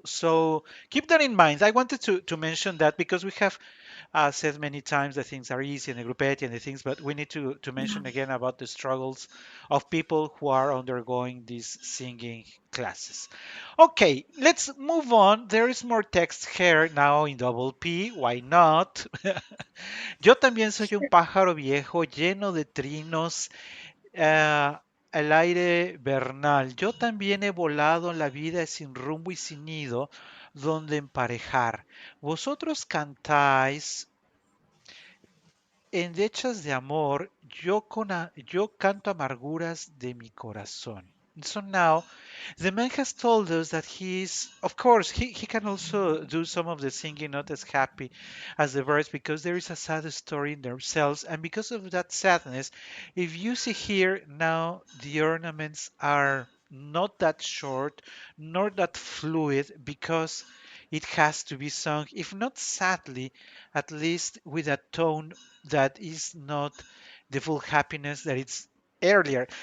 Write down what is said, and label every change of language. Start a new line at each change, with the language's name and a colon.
English: So keep that in mind. I wanted to mention that because we have said many times that things are easy and the grupetti and the things, but we need to mention again about the struggles of people who are undergoing these singing classes. Okay, let's move on. There is more text here now in double P. Why not?
Spanish: Yo también soy un pájaro viejo lleno de trinos, el aire vernal. Yo también he volado, la vida es sin rumbo y sin nido, donde emparejar. Vosotros cantáis endechas de amor, yo canto amarguras de mi corazón.
English: So now, the man has told us that of course, he can also do some of the singing not as happy as the birds because there is a sad story in themselves. And because of that sadness, if you see here now, the ornaments are not that short, nor that fluid because it has to be sung, if not sadly, at least with a tone that is not the full happiness that it's earlier.